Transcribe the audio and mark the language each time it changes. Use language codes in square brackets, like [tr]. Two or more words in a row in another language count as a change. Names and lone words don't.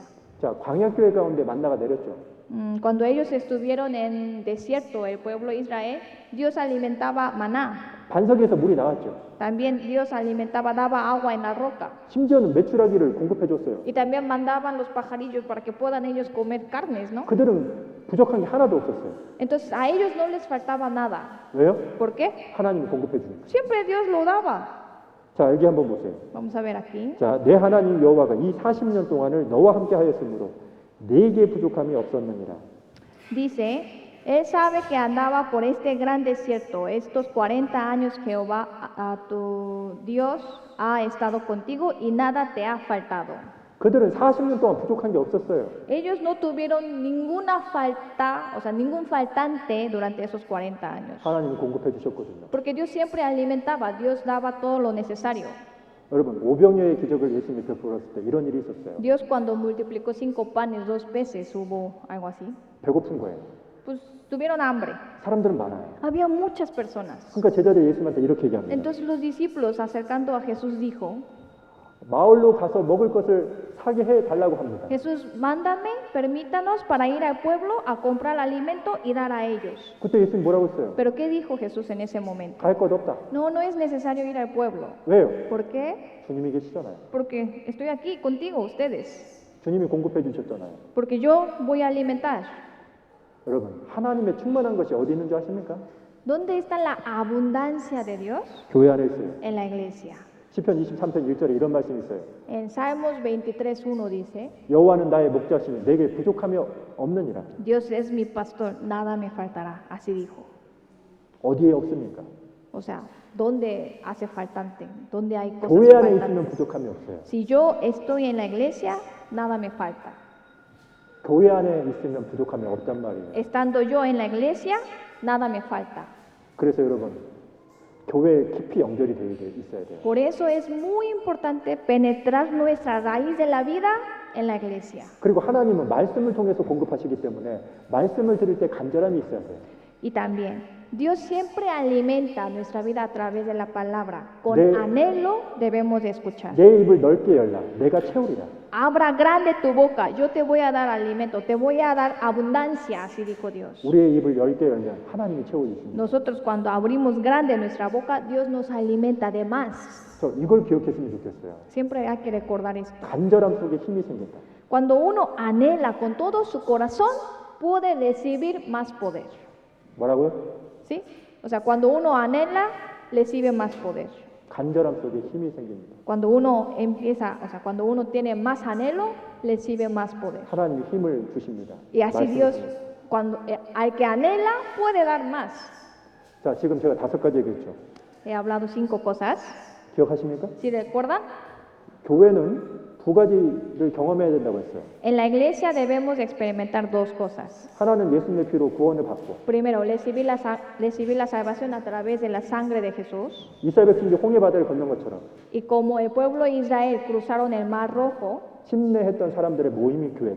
[ko] 자, 광야교회 가운데 만나가 내렸죠. [es] Cuando ellos estuvieron en desierto, el pueblo de Israel, Dios alimentaba maná. [ko] 반석에서 물이 나왔죠. [es] También Dios alimentaba, daba agua en la roca. [ko] 심지어는 메추라기를 공급해 줬어요. [es] Y también mandaban los pajarillos para que puedan ellos comer carnes, ¿no? [ko] 그들은 부족한 게 하나도 없었어요. [es] Entonces a ellos no les faltaba nada. [ko] 왜요? [es] ¿Por qué? [ko] 하나님이 공급해 주니까. [es] Siempre Dios lo daba. [ko] 자, 여기 한번 보세요. [es] Vamos a ver aquí. [ko] 자, 내 하나님 여호와가 이 40년 동안을 너와 함께 하였으므로 네게 부족함이 없었느니라. [es] Dice, Él sabe que andaba por este gran desierto. Estos 40 años Jehová, a tu Dios, ha estado contigo y nada te ha faltado. [ko] 그들은 40년 동안 부족한 게 없었어요. [es] Ellos no tuvieron ninguna falta, o sea, ningún faltante durante esos 40 años. [ko] 하나님이 공급해 주셨거든요. [es] Porque Dios siempre alimentaba, Dios daba todo lo necesario. [ko] 여러분, 오병이어의 기적을 예수님이 베풀었을 때 이런 일이 있었어요. [es] Dios cuando multiplicó 5 panes, 2 peces, hubo algo así. [ko] 배고픈 거예요. [es] Pues tuvieron hambre. [ko] 사람들은 많아요. [es] Había muchas personas. [ko] 그러니까 제자들이 예수님한테 이렇게 얘기합니다. [es] Entonces los discípulos acercando a Jesús dijo, [ko] 마을로 가서 먹을 것을 사게 해 달라고 합니다. [es] Jesús, mándame, permítanos para ir al pueblo a comprar alimento y dar a ellos. [ko] 그때 예수님 뭐라고 했어요? [es] Pero ¿qué dijo Jesús en ese momento? [ko] 갈 것 없다. [es] No, no es necesario ir al pueblo. [ko] 왜요? [es] ¿Por qué? [ko] 주님이 계시잖아요. [es] Porque estoy aquí contigo, ustedes. [ko] 주님이 공급해 주셨잖아요. [es] Porque yo voy a alimentar. [ko] 여러분, 하나님의 충만한 것이 어디 있는 줄 아십니까? [es] ¿Dónde está la abundancia de Dios? [ko] 교회 안에 있어요. [es] En la iglesia. [ko] 시편 23편 1절에 이런 말씀이 있어요. [es] En Salmos 23:1 dice, [ko] 여호와는 나의 목자시니 내게 부족함이 없느니라. [es] Dios es mi pastor, nada me faltará. Así dijo. [ko] 어디에 없습니까? [es] O sea, ¿dónde hace faltante? ¿Dónde hay cosas [ko] 교회 안에 있으면 [es] faltantes? [ko] 부족함이 없어요. [es] Si yo estoy en la iglesia, nada me falta. [ko] 교회 안에 있으면 부족함이 없단 말이에요. [es] Estando yo en la iglesia, nada me falta. [ko] 그래서 여러분, 교회에 깊이 연결이 있어야 돼요. [es] Por eso es muy importante penetrar nuestra raíz de la vida en la iglesia. [ko] 그리고 하나님은 말씀을 통해서 공급하시기 때문에 말씀을 들을 때 간절함이 있어야 돼요. [es] Y también, Dios siempre alimenta nuestra vida a través de la palabra. Con [ko] 네. [es] anhelo debemos de escuchar. [ko] 내 입을 넓게 열라. 내가 채우리라. [es] Abra grande tu boca, yo te voy a dar alimento, te voy a dar abundancia, así dijo Dios. [ko] 우리의 입을 넓게 열면 하나님이 채워주십니다. [es] Nosotros cuando abrimos grande nuestra boca, Dios nos alimenta de más. [ko] 그래서 이걸 기억했으면 좋겠어요. [es] Siempre hay que recordar esto. [ko] 간절함 속에 힘이 생긴다. [es] Cuando uno anhela con todo su corazón, puede recibir más poder. [ko] 뭐라고요? [es] ¿Sí? O sea, cuando uno anhela, recibe más poder. [ko] 간절함 속에 힘이 생깁니다. [es] Cuando uno empieza, o sea, cuando uno tiene más anhelo, recibe más poder. [ko] 하나님이 힘을 주십니다. [es] Y así [ko] 말씀을 [es] Dios, [ko] 통해서. [es] cuando al que anhela, puede dar más. [ko] 자, 지금 제가 5가지 얘기했죠. [es] He hablado 5 cosas. [ko] 기억하십니까? [es] ¿Sí recuerdan? [ko] 교회는 2가지를 경험해야 된다고 했어요. [es] En la iglesia debemos experimentar 2 cosas. [ko] 하나는 예수님의 피로 구원을 받고 [es] Primero, recibir la salvación a través de la sangre de Jesús. [ko] 이스라엘 백성이 홍해 바다를 건넌 것처럼 [es] Y como el pueblo de Israel cruzaron el Mar Rojo, [ko] 침례했던 사람들의 모임이 교회다.